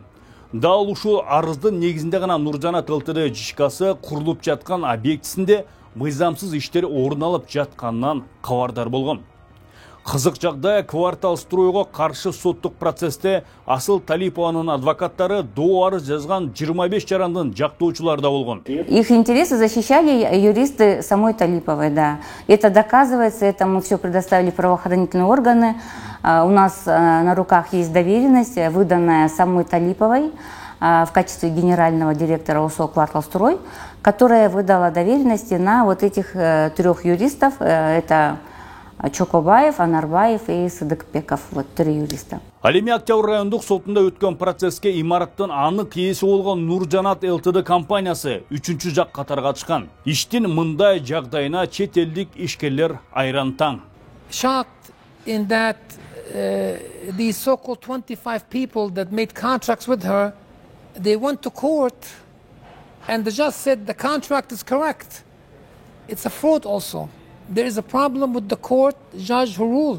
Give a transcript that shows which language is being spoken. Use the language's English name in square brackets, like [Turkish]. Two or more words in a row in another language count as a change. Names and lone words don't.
[Kyrgyz] Дал ушул арыздын негизинде гана Нуржанат ЛТД ЖШКсы курулуп жаткан объектисинде мыйзамсыз иштер орун алып жатканынан кабардар болгон. Кызык жагдай квартал стройго каршы соттук процессте Асыл Талипованын адвокаттары доо арыз жазган 25 жарандын жактоочулары да болгон. [Russian] Их интересы защищали юристы самой Талиповой, да. Это доказывается, это мы все предоставили правоохранительные органы. У нас на руках есть доверенность, выданная самой Талиповой в качестве генерального директора УСО «Кварталстрой», которая выдала доверенности на вот этих трех юристов. Это Чокобаев, Анарбаев и Сыдыкбеков, вот 3 юриста. [Kyrgyz] Ал эми Октябрь райондук сотунда өткөн процесске имараттын анык ээси болгон Нуржанат ЛТД компаниясы 3-чү жак катарга чыккан. Иштин мындай жагдайына чет элдик ишкерлер айран таң. [English] Shocked in that these so-called 25 people that made contracts with her, they went to court and the judge said the contract is correct. It's a fraud also. There is a problem with the court judge who ruled.